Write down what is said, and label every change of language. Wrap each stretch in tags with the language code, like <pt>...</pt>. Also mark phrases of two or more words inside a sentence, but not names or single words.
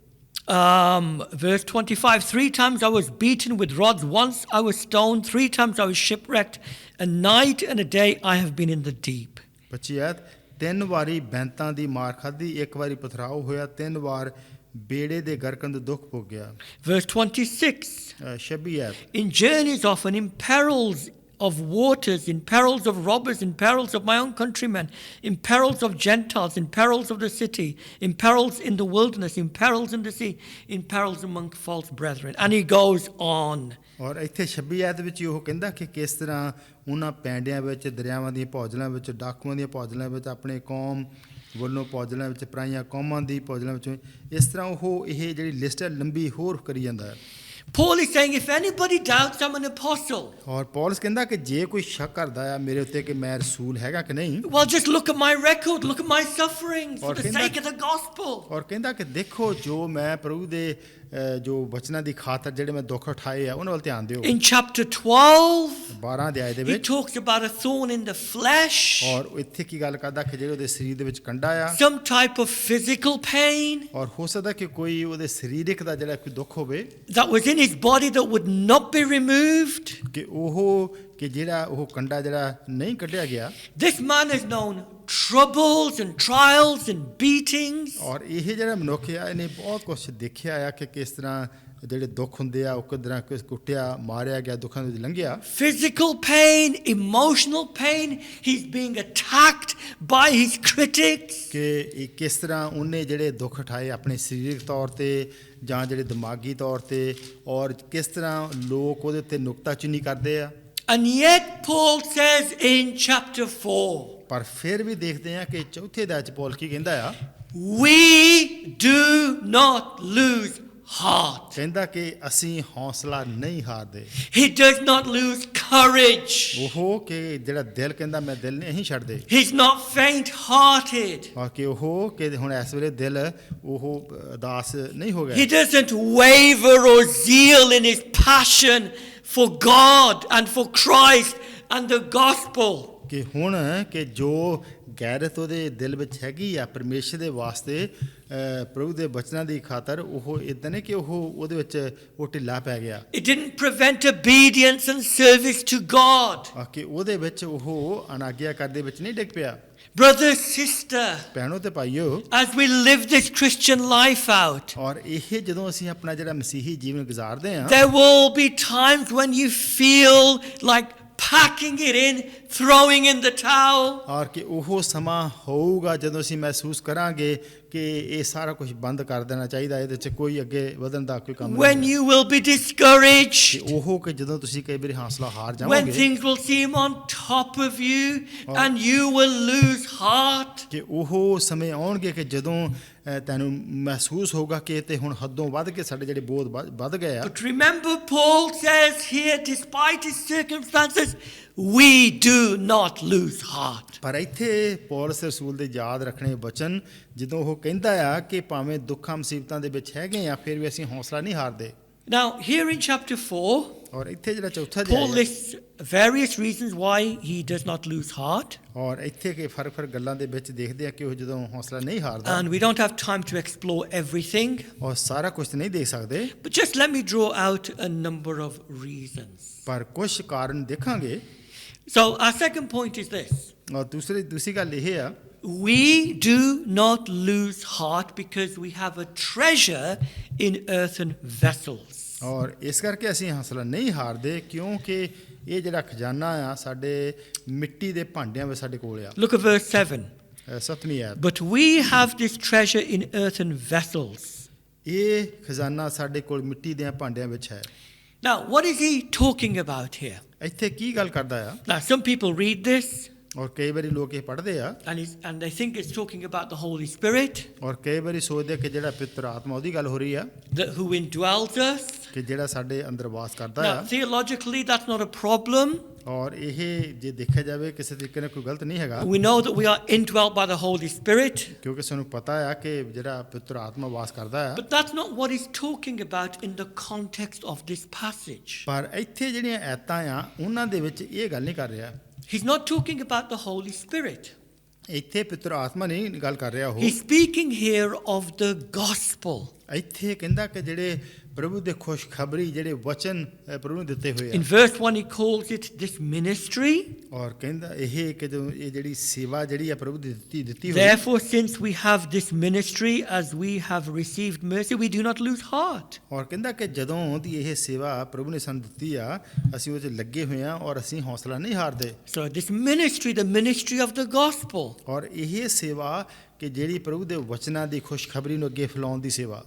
<en>Verse 25, 3 times I was beaten with rods, once I was stoned, 3 times I was shipwrecked, a night and a day I have been in the deep.</en> <pa>25 ਆਇਤ 3 ਵਾਰੀ ਬੈਂਤਾਂ ਦੀ ਮਾਰ ਖਾਧੀ, 1 ਵਾਰੀ ਪਥਰਾਓ ਹੋਇਆ, 3 ਵਾਰ ਬੇੜੇ ਦੇ ਗਰਕਣ ਦਾ ਦੁੱਖ ਭੋਗਿਆ।</pa> <en>Verse 26,</en> <pa>26 ਆਇਤ</pa> <en>in journeys often, in perils of waters, in perils of robbers, in perils of my own countrymen, in perils of Gentiles, in perils of the city, in perils in the wilderness, in perils in the sea, in perils among false brethren. And he goes on.</en> <pa>ਔਰ ਇੱਥੇ 26 ਆਇਤ ਵਿੱਚ ਉਹ ਕਹਿੰਦਾ ਕਿ ਕਿਸ ਤਰ੍ਹਾਂ ਉਹਨਾਂ ਪੈਂਡਿਆਂ ਵਿੱਚ, ਦਰਿਆਵਾਂ ਦੀਆਂ ਭੌਜਲਾਂ ਵਿੱਚ, ਡਾਕੂਆਂ ਦੀਆਂ ਭੌਜਲਾਂ ਵਿੱਚ, ਆਪਣੇ ਕੌਮ ਵੱਲੋਂ ਭੌਜਲਾਂ ਵਿੱਚ, ਪਰਾਈਆਂ ਕੌਮਾਂ ਦੀ ਭੌਜਲਾਂ ਵਿੱਚ, ਇਸ ਤਰ੍ਹਾਂ ਉਹ ਇਹ ਜਿਹੜੀ ਲਿਸਟ ਹੈ ਲੰਬੀ ਹੋਰ ਕਰੀ ਜਾਂਦਾ ਹੈ।</pa> <en>Paul is saying, if anybody doubts I'm an apostle,</en> <pa>ਔਰ ਪੌਲਸ ਕਹਿੰਦਾ ਕਿ ਜੇ ਕੋਈ ਸ਼ੱਕ ਕਰਦਾ ਆ ਮੇਰੇ ਉੱਤੇ ਕਿ ਮੈਂ ਰਸੂਲ ਹੈਗਾ ਕਿ ਨਹੀਂ,</pa> <en>well, just look at my record, look at my sufferings for the sake of the gospel.</en> <pa>ਔਰ ਕਹਿੰਦਾ ਕਿ ਦੇਖੋ ਜੋ ਮੈਂ ਪ੍ਰਭੂ ਦੇ ਜੋ ਵਚਨਾਂ ਦੀ ਖਾਤਰ ਜਿਹੜੇ ਮੈਂ ਦੁੱਖ ਉਠਾਏ ਆ ਉਹਨਾਂ ਵੱਲ ਧਿਆਨ ਦਿਓ।</pa> <en>In chapter 12,</en> <pa>12 ਅਧਿਆਇ ਦੇ</pa> <en>he</en> <pa>ਵਿੱਚ</pa> <en>talks about a thorn in the flesh,</en> <pa>ਔਰ ਇੱਥੇ ਕੀ ਗੱਲ ਕਰਦਾ ਕਿ ਜਿਹੜੇ ਉਹਦੇ ਸਰੀਰ ਦੇ ਵਿੱਚ ਕੰਡਾ ਆ,</pa> <en>some type of physical pain</en> <pa>ਔਰ ਹੋ ਸਕਦਾ ਕਿ ਕੋਈ ਉਹਦੇ ਸਰੀਰਕ ਦਾ ਜਿਹੜਾ ਕੋਈ ਦੁੱਖ ਹੋਵੇ</pa> <en>that was in his body that would not be removed.</en> <pa>ਕਿ ਜਿਹੜਾ ਉਹ ਕੰਡਾ ਜਿਹੜਾ ਨਹੀਂ ਕੱਢਿਆ ਗਿਆ।</pa> <en>This man has known troubles and trials and beatings.</en> <pa>ਔਰ ਇਹ ਜਿਹੜਾ ਮਨੁੱਖ ਆ ਇਹਨੇ ਬਹੁਤ ਕੁਝ ਦੇਖਿਆ ਆ ਕਿ ਕਿਸ ਤਰ੍ਹਾਂ ਜਿਹੜੇ ਦੁੱਖ ਹੁੰਦੇ ਆ ਉਹ ਕਿਦਾਂ ਕੁੱਟਿਆ ਮਾਰਿਆ ਗਿਆ, ਦੁੱਖਾਂ ਵਿੱਚ ਲੰਘਿਆ।</pa> <en>Physical pain, emotional pain, he's being attacked by his critics.</en> <pa>ਕਿ ਇਹ ਕਿਸ ਤਰ੍ਹਾਂ ਉਹਨੇ ਜਿਹੜੇ ਦੁੱਖ ਉਠਾਏ ਆਪਣੇ ਸਰੀਰਕ ਤੌਰ ਤੇ ਜਾਂ ਜਿਹੜੇ ਦਿਮਾਗੀ ਤੌਰ ਤੇ, ਔਰ ਕਿਸ ਤਰ੍ਹਾਂ ਲੋਕ ਉਹਦੇ ਉੱਤੇ ਨੁਕਤਾਚੀਨੀ ਕਰਦੇ ਆ।</pa> <en>And yet Paul says in chapter 4,</en> <pa>ਪਰ ਫਿਰ ਵੀ ਦੇਖਦੇ ਆ ਕਿ ਚੌਥੇ ਅਧਿਆਇ 'ਚ ਪੌਲ ਕੀ ਕਹਿੰਦਾ ਆ,</pa> <en>we do not lose heart.</en> <pa>ਕਹਿੰਦਾ ਕਿ ਅਸੀਂ ਹੌਸਲਾ ਨਹੀਂ ਹਾਰਦੇ।</pa> <en>He does not lose courage.</en> <pa>ਉਹ ਕਿ ਜਿਹੜਾ ਦਿਲ ਕਹਿੰਦਾ ਮੈਂ ਦਿਲ ਨਹੀਂ ਛੱਡਦੇ,</pa> <en>He's not faint-hearted.</en> <pa>ਔਰ ਕਿ ਉਹ ਕਿ ਹੁਣ ਇਸ ਵੇਲੇ ਦਿਲ ਉਹ ਉਦਾਸ ਨਹੀਂ ਹੋ</pa> <en>He</en> <pa>ਗਿਆ।</pa> <en>doesn't waver or zeal in his passion for God and for Christ and the gospel.</en> <pa>ਕਿ ਹੁਣ ਕਿ ਜੋ ਗੈਰਤ ਉਹਦੇ ਦਿਲ ਵਿੱਚ ਹੈਗੀ ਆ ਪਰਮੇਸ਼ਰ ਦੇ ਵਾਸਤੇ, ਪ੍ਰਭੂ ਦੇ ਬਚਨਾਂ ਦੀ ਖਾਤਰ, ਉਹ ਇਦਾਂ ਨਹੀਂ ਕਿ ਉਹ ਉਹਦੇ ਵਿੱਚ ਉਹ ਢਿੱਲਾ ਪੈ ਗਿਆ।</pa> <en>It didn't prevent obedience and service to God.</en> <pa>ਕਿ ਉਹਦੇ ਵਿੱਚ ਉਹ ਅਨਾਗਿਆਕਾਰੀ ਦੇ ਵਿੱਚ ਨਹੀਂ ਡਿੱਗ ਪਿਆ।</pa> <en>Brother, sister,</en> <pa>ਭੈਣੋ ਤੇ ਭਾਈਓ,</pa> <en>as we live this Christian life out,</en> <pa>ਔਰ ਇਹ ਜਦੋਂ ਅਸੀਂ ਆਪਣਾ ਜਿਹੜਾ ਮਸੀਹੀ ਜੀਵਨ ਗੁਜ਼ਾਰਦੇ ਹਾਂ,</pa> <en>there will be times when you feel like packing it in, throwing in the towel.</en> <pa>ਔਰ ਕਿ ਉਹ ਸਮਾਂ ਹੋਊਗਾ ਜਦੋਂ ਅਸੀਂ ਮਹਿਸੂਸ ਕਰਾਂਗੇ ਕਿ ਇਹ ਸਾਰਾ ਕੁਝ ਬੰਦ ਕਰ ਦੇਣਾ ਚਾਹੀਦਾ, ਇਹਦੇ 'ਚ ਕੋਈ ਅੱਗੇ ਵਧਣ ਦਾ ਕੋਈ ਕੰਮ</pa> <en>When</en> <pa>ਨਹੀਂ।</pa> <en>you will be discouraged.</en> <pa>ਉਹ ਕਿ ਜਦੋਂ ਤੁਸੀਂ ਕਈ ਵਾਰੀ ਹੌਸਲਾ ਹਾਰ</pa> <en>When</en> <pa>ਜਾਓਗੇ,</pa> <en>things will seem on top of you and you will lose heart.</en> <pa>ਕਿ ਉਹ ਸਮੇਂ ਆਉਣਗੇ ਕਿ ਜਦੋਂ ਤੈਨੂੰ ਮਹਿਸੂਸ ਹੋਊਗਾ ਕਿ ਇਹ ਤੇ ਹੁਣ ਹੱਦੋਂ ਵੱਧ ਕੇ ਸਾਡੇ ਜਿਹੜੇ ਬੋਧ ਵੱਧ ਗਏ ਆ।</pa> <en>But remember, Paul says here, despite his circumstances, we do not lose heart.</en> <pa>ਪਰ ਇੱਥੇ ਪੌਲਸ ਰਸੂਲ ਦੇ ਯਾਦ ਰੱਖਣੇ ਬਚਨ ਜਦੋਂ ਉਹ ਕਹਿੰਦਾ ਆ ਕਿ ਭਾਵੇਂ ਦੁੱਖਾਂ ਮੁਸੀਬਤਾਂ ਦੇ ਵਿੱਚ ਹੈਗੇ ਆ ਫਿਰ ਵੀ ਅਸੀਂ ਹੌਸਲਾ ਨਹੀਂ ਹਾਰਦੇ।</pa> <en>Now, here in chapter 4,</en> <pa>ਔਰ ਇੱਥੇ ਜਿਹੜਾ ਚੌਥਾ Paul ਅਧਿਆਇ</pa> <en>lists various reasons why he does not lose heart.</en> <pa>ਔਰ ਇੱਥੇ ਕਿ ਫਰਕ ਗੱਲਾਂ ਦੇ ਵਿੱਚ ਦੇਖਦੇ ਆ ਕਿ ਉਹ ਜਦੋਂ ਹੌਸਲਾ ਨਹੀਂ ਹਾਰਦਾ,</pa> <en>And we don't have time to explore everything.</en> <pa>ਔਰ ਸਾਰਾ ਕੁਝ ਨਹੀਂ ਦੇਖ ਸਕਦੇ,</pa> <en>But just let me draw out a number of reasons.</en> <pa>ਪਰ ਕੁਝ ਕਾਰਨ ਦੇਖਾਂਗੇ।</pa> <en>So our second point is this.</en> <pa>ਔਰ ਦੂਸਰੀ ਗੱਲ ਇਹ ਆ,</pa> <en>We do not lose heart because we have a treasure in earthen vessels.</en> <pa>ਔਰ ਇਸ ਕਰਕੇ ਅਸੀਂ ਹੌਸਲਾ ਨਹੀਂ ਹਾਰਦੇ ਕਿਉਂਕਿ ਇਹ ਜਿਹੜਾ ਖਜ਼ਾਨਾ ਆ ਸਾਡੇ ਮਿੱਟੀ ਦੇ ਭਾਂਡਿਆਂ ਵਿੱਚ ਸਾਡੇ ਕੋਲ ਆ।</pa> <en>Look at verse 7.</en> <pa>7ਵੀਂ ਆਇਤ,</pa> <en>But we have this treasure in earthen vessels.</en> <pa>ਇਹ ਖਜ਼ਾਨਾ ਸਾਡੇ ਕੋਲ ਮਿੱਟੀ ਦੇ ਭਾਂਡਿਆਂ ਵਿੱਚ ਹੈ।</pa> <en>Now, what is he talking about here?</en> <pa>ਇੱਥੇ ਕੀ ਗੱਲ ਕਰਦਾ ਆ?</pa> <en>Now, some people read this</en> <pa>ਔਰ ਕਈ ਵਾਰੀ ਲੋਕ ਇਹ ਪੜ੍ਹਦੇ ਆ</pa> <en>and they think it's talking about the Holy Spirit</en> <pa>ਔਰ ਕਈ ਵਾਰੀ ਸੋਚਦੇ ਕਿ ਜਿਹੜਾ ਪਿੱਤਰ ਆਤਮਾ ਉਹਦੀ ਗੱਲ ਹੋ ਰਹੀ ਆ</pa> <en>who indwells us.</en> <pa>ਕਿ ਜਿਹੜਾ ਸਾਡੇ ਅੰਦਰ ਵਾਸ ਕਰਦਾ</pa> <en>Now,</en> <pa>ਆ।</pa> <en>theologically, that's not a problem.</en> <pa>ਔਰ ਇਹ ਜੇ ਦੇਖਿਆ ਜਾਵੇ ਕਿਸੇ ਤਰੀਕੇ ਨਾਲ ਕੋਈ ਗਲਤ ਨਹੀਂ ਹੈਗਾ</pa> <en>We know that we are indwelt by the Holy Spirit.</en> <pa>ਕਿਉਂਕਿ ਸਾਨੂੰ ਪਤਾ ਆ ਕਿ ਜਿਹੜਾ ਪਿੱਤਰ ਆਤਮਾ ਵਾਸ ਕਰਦਾ ਆ।</pa> <en>But that's not what he's talking about in the context of this passage.</en> <pa>ਪਰ ਇੱਥੇ ਜਿਹੜੀਆਂ ਐਤਾਂ ਆ ਉਹਨਾਂ ਦੇ ਵਿੱਚ ਇਹ ਗੱਲ ਨਹੀਂ ਕਰ ਰਿਹਾ।</pa> <en>He's not talking about the Holy Spirit.</en> <pa>ਇੱਥੇ ਪਿੱਤਰ ਆਤਮਾ ਨਹੀਂ ਗੱਲ ਕਰ ਰਿਹਾ ਉਹ।</pa> <en>He's speaking here of the gospel.</en> <pa>ਇੱਥੇ ਕਹਿੰਦਾ ਕਿ ਜਿਹੜੇ ਪ੍ਰਭੂ ਦੇ ਖੁਸ਼ਖਬਰੀ ਜਿਹੜੇ ਵਚਨ ਪ੍ਰਭੂ ਨੇ ਦਿੱਤੇ ਹੋਏ</pa> <en>In</en> <pa>ਆ</pa> <en>verse 1, he calls it this ministry.</en> <pa>ਔਰ ਕਹਿੰਦਾ ਇਹ ਕਿ ਜੋ ਇਹ ਜਿਹੜੀ ਸੇਵਾ ਜਿਹੜੀ ਆ ਪ੍ਰਭੂ ਦੀ ਦਿੱਤੀ ਹੋਈ</pa> <en>Therefore, since we have this ministry, as we have received mercy, we do not lose heart.</en> <pa>ਔਰ ਕਹਿੰਦਾ ਕਿ ਜਦੋਂ ਦੀ ਇਹ ਸੇਵਾ ਪ੍ਰਭੂ ਨੇ ਸਾਨੂੰ ਦਿੱਤੀ ਆ ਅਸੀਂ ਉਹ 'ਚ ਲੱਗੇ ਹੋਏ ਆ ਔਰ ਅਸੀਂ ਹੌਸਲਾ ਨਹੀਂ ਹਾਰਦੇ</pa> <en>So this ministry, the ministry of the gospel.</en> <pa>ਔਰ ਇਹ ਸੇਵਾ ਕਿ ਜਿਹੜੀ ਪ੍ਰਭੂ ਦੇ ਵਚਨਾਂ ਦੀ ਖੁਸ਼ਖਬਰੀ ਨੂੰ ਅੱਗੇ ਫੈਲਾਉਣ ਦੀ ਸੇਵਾ</pa>